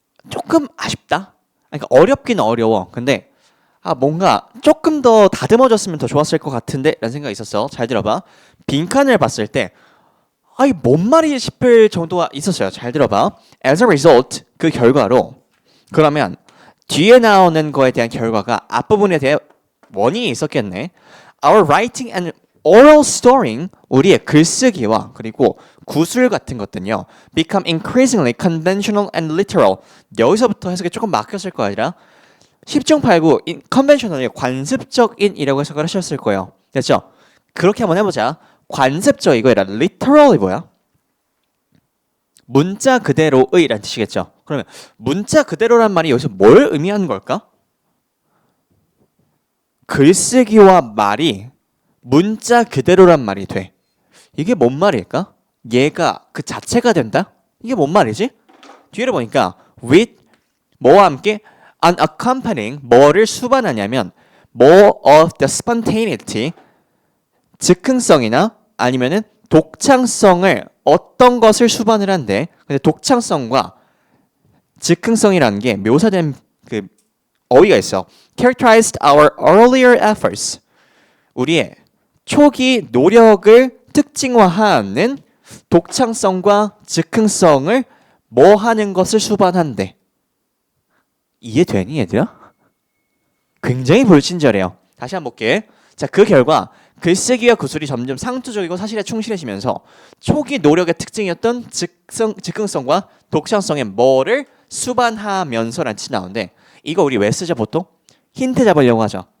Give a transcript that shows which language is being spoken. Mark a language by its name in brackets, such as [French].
[Korean] 조금 아쉽다. 그러니까 어렵긴 어려워. 근데 뭔가 조금 더 다듬어졌으면 더 좋았을 것 같은데 라는 생각이 있었어. 잘 들어봐. 빈칸을 봤을 때 뭔 말이 싶을 정도가 있었어요. 잘 들어봐. [English] As a result, [Korean] 그 결과로 그러면 뒤에 나오는 거에 대한 결과가 앞부분에 대해 원인이 있었겠네. [English] Our writing and oral storying, [Korean] 우리의 글쓰기와 그리고 구술 같은 것들은요, [English] become increasingly conventional and literal. [Korean] 여기서부터 해석이 조금 막혔을 거 아니라 10중 8구 conventional이 관습적인이라고 해석을 하셨을 거예요. 됐죠? 그렇게 한번 해보자. 관습적 이거라 literal이 뭐야? 문자 그대로의라는 뜻이겠죠. 그러면 문자 그대로란 말이 여기서 뭘 의미하는 걸까? 글쓰기와 말이 문자 그대로란 말이 돼. 이게 뭔 말일까? 얘가 그 자체가 된다? 이게 뭔 말이지? 뒤를 보니까 with 뭐와 함께 unaccompanying 뭐를 수반하냐면 [English] more of the spontaneity [Korean] 즉흥성이나 아니면은 독창성을 어떤 것을 수반을 한대. 근데 독창성과 즉흥성이라는 게 묘사된 그 어휘가 있어. [English] Characterized our earlier efforts. [Korean] 우리의 초기 노력을 특징화하는 독창성과 즉흥성을 뭐 하는 것을 수반한대. 이해되니 얘들아? 굉장히 불친절해요. 다시 한번 볼게. 자, 그 결과 글쓰기와 구술이 점점 상투적이고 사실에 충실해지면서 초기 노력의 특징이었던 즉흥성과 독창성의 뭐를 수반하면서라는 뜻이 나오는데 이거 우리 왜 쓰죠 보통? 힌트 잡으려고 하죠.